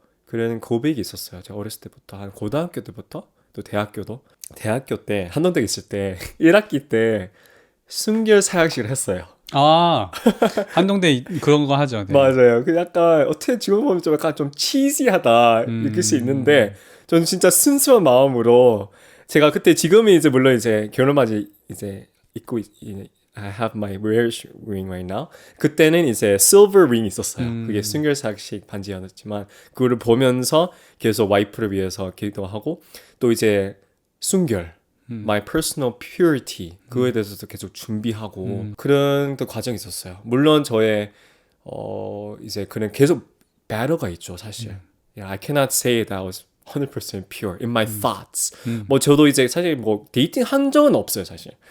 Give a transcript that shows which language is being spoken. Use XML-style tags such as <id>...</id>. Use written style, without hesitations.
<ko>그런 고백이 있었어요. 제가 어렸을 때부터 한 고등학교 때부터 또 대학교도 대학교 때 한동대에 있을 때 1학기 때 순결 사역식을 했어요. 한동대 그런 거 하죠. 네. 맞아요. 그 약간 어떻게 지금 보면 좀 약간 좀 치지하다 느낄 수 있는데 저는 진짜 순수한 마음으로 제가 그때 지금은 이제 물론 이제 결혼맞이 이제 입고</ko> <en>I have my marriage ring right now.</en> <ko>그때는 이제</ko> <en>silver ring</en> <ko>있었어요. 그게 순결삭식 반지였지만 그거를 보면서 계속 와이프를 위해서 기도하고 또 이제 순결,</ko> <en>my personal purity</en> <ko>그거에 대해서도 계속 준비하고 그런 또 과정이 있었어요. 물론 저의 이제 그런 계속 battle가 있죠, 사실.</ko> <en>Yeah, I cannot say that I was 100% pure in my thoughts.</en> <ko>뭐 저도 이제 사실 뭐 데이팅 한 적은 없어요, 사실.</ko>